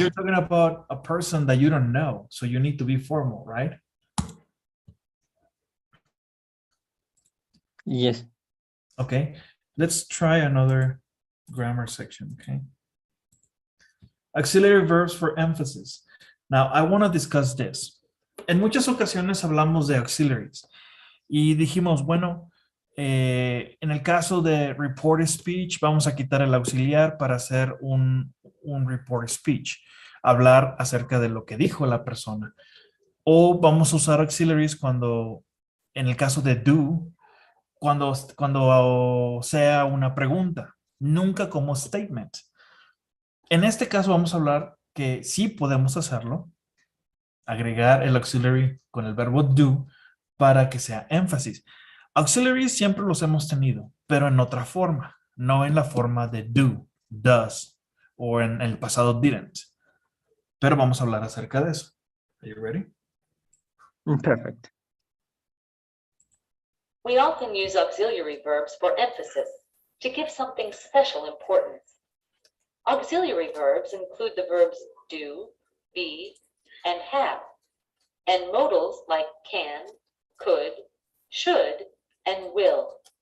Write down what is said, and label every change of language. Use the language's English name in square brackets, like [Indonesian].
[English] you're talking about a person that you don't know. So you need to be formal, right? Yes. Okay. Let's try another grammar section, okay? Auxiliary verbs for emphasis. Now, I want to discuss this. [Spanish] En muchas ocasiones hablamos de auxiliaries y dijimos, bueno, en el caso de [English] report speech, [Spanish] vamos a quitar el auxiliar para hacer un report speech, hablar acerca de lo que dijo la persona. O vamos a usar auxiliaries cuando, en el caso de do, cuando sea una pregunta, nunca como statement. En este caso vamos a hablar que sí podemos hacerlo, agregar el auxiliary con el verbo do para que sea énfasis. Auxiliaries siempre los hemos tenido, pero en otra forma, no en la forma de do, does, o en el pasado didn't. Pero vamos a hablar acerca de eso. [English] Are you ready? Perfect. We often use auxiliary verbs for emphasis, to give something special importance. Auxiliary verbs include the verbs do, be, and have, and modals like can, could, should, and will.